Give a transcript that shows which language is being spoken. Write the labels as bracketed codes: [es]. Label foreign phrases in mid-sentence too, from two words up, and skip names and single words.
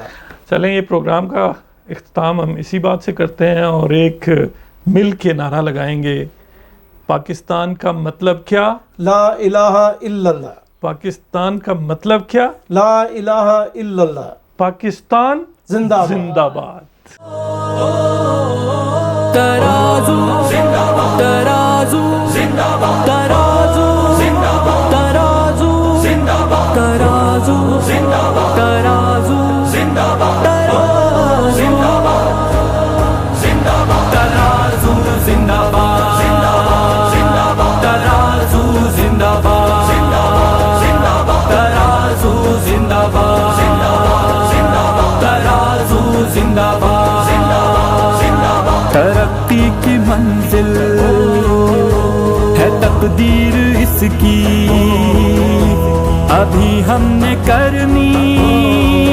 [ur] چلیں یہ پروگرام کا اختتام ہم اسی بات سے کرتے ہیں اور ایک مل کے نعرہ لگائیں گے, پاکستان کا مطلب کیا؟ [ar] لا الہ الا اللہ. [ur] پاکستان کا مطلب کیا؟ [ar] لا الہ الا اللہ. [ur] پاکستان زندہ زندہ باد. ترازو زندہ باد, ترازو زندہ باد, ترازو زندہ باد, ترازو زندہ باد, ترازو زندہ باد, ترازو زندہ باد, ترازو زندہ باد, زندہ باد, ترازو زندہ باد, زندہ باد, زندہ باد, ترازو زندہ باد, زندہ باد, زندہ باد, ترازو زندہ باد, زندہ باد, زندہ باد, ترازو زندہ باد, زندہ باد, زندہ باد. ترقی کی منزل ہے تقدیر اس کی, ابھی ہم نے کرنی